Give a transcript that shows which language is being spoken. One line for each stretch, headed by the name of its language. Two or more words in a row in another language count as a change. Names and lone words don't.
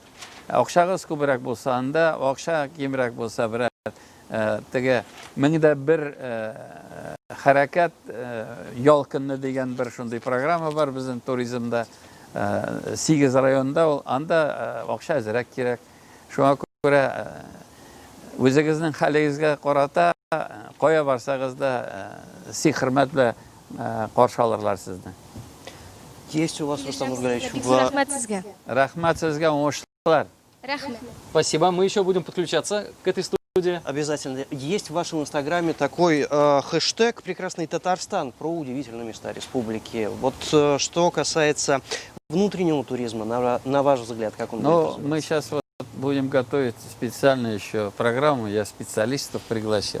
Tatar: Акчагыз күбрәк булса, анда акча кимрәк булса, берәр теге 1001 хәрәкәт ялкынны дигән бер шундый программа бар безнең туризмда. 8 районда анда акча әзрәк кирәк. Шуңа күрә үзегезнең хәлегезгә карата кая барсагыз да хөрмәт белән каршы алырлар сезне.
Russian: Есть у вас, Рустам Нургалиевич,
Tatar: Рәхмәт сезгә. Рәхмәт сезгә, уңышлар. Рәхмәт.
Russian: Спасибо. Мы еще будем подключаться к этой студии. обязательно. Есть в вашем инстаграме такой хэштег «Прекрасный Татарстан» про удивительные места республики. Вот что касается внутреннего туризма, на ваш взгляд, как он будет Ну, развиваться? мы сейчас вот будем готовить специально еще программу, я специалистов пригласил.